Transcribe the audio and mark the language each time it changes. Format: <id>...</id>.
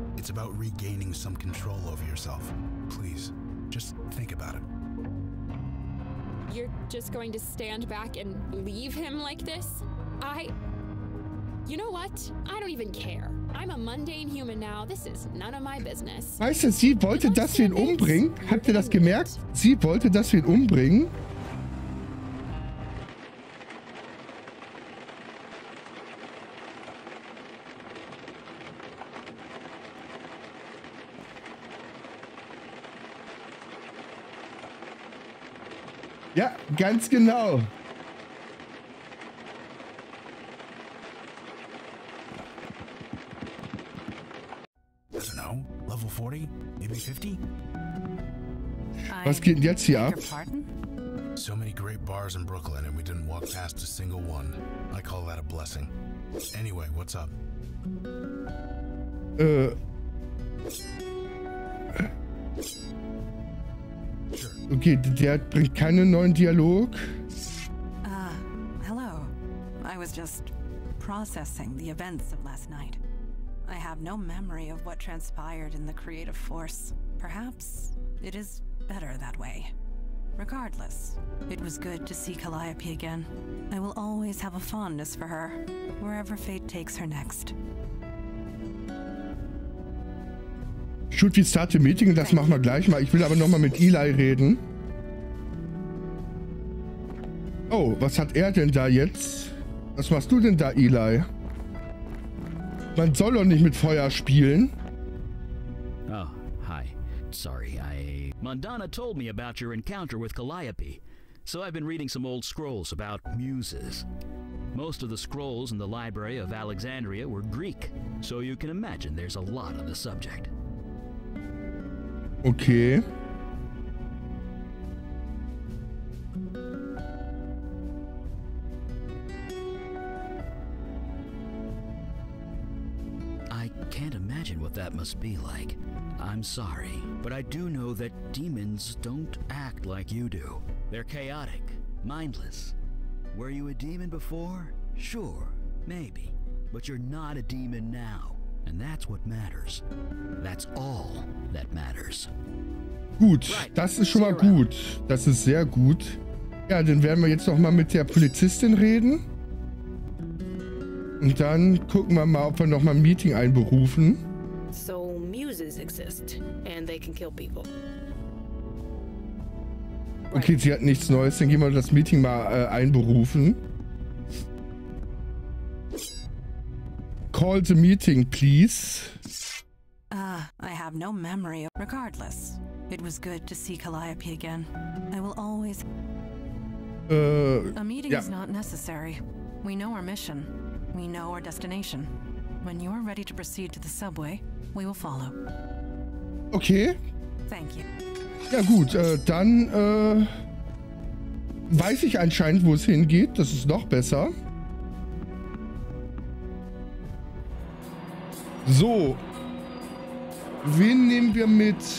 <en>It's about regaining some control over yourself. Please, just think about it. You're just going to stand back and leave him like this? You know what? I don't even care. I'm a mundane human now. This is none of my business.</en> <de>Weißt du, sie wollte, dass wir ihn umbringen. Habt ihr das gemerkt? Sie wollte, dass wir ihn umbringen. Ja, ganz genau.</de> <en>I don't know. Level 40? Maybe 50?</en> <de>Was geht denn jetzt hier ab?</de> <en>So many great bars in Brooklyn and we didn't walk past a single one. I call that a blessing. Anyway, what's up?</en> <de>Okay, der bringt keinen neuen Dialog.</de> <en>Hello. I was just processing the events of last night. I have no memory of what transpired in the creative force. Perhaps it is better that way. Regardless, it was good to see Calliope again. I will always have a fondness for her, wherever fate takes her next. Should we start the meeting?</en> <de>Das machen wir gleich mal. Ich will aber nochmal mit Eli reden. Oh, was hat er denn da jetzt? Was machst du denn da, Eli? Man soll doch nicht mit Feuer spielen.</de> <en>Oh, hi. Sorry, Mondana told me about your encounter with Calliope, so I've been reading some old scrolls about muses. Most of the scrolls in the Library of Alexandria were Greek, so you can imagine there's a lot on the subject. Okay. I can't imagine what that must be like. I'm sorry, but I do know that demons don't act like you do. They're chaotic, mindless. Were you a demon before? Sure, maybe. But you're not a demon now. And that's what matters. That's all that matters.</en> <de>Gut, das ist schon mal gut. Das ist sehr gut. Ja, dann werden wir jetzt noch mal mit der Polizistin reden. Und dann gucken wir mal, ob wir noch mal ein Meeting einberufen.</de> <en>So muses exist and they can kill people.</en> <de>Okay, sie hat nichts Neues. Dann gehen wir das Meeting mal einberufen.</de> <en>Call the meeting, please. I have no memory. Regardless, it was good to see Calliope again. I will always... A meeting is not necessary. We know our mission. We know our destination. When you are ready to proceed to the subway, we will follow. Okay. Thank you.</en> <de>Ja gut, dann weiß ich anscheinend, wo es hingeht. Das ist noch besser. So. Wen nehmen wir mit?</de>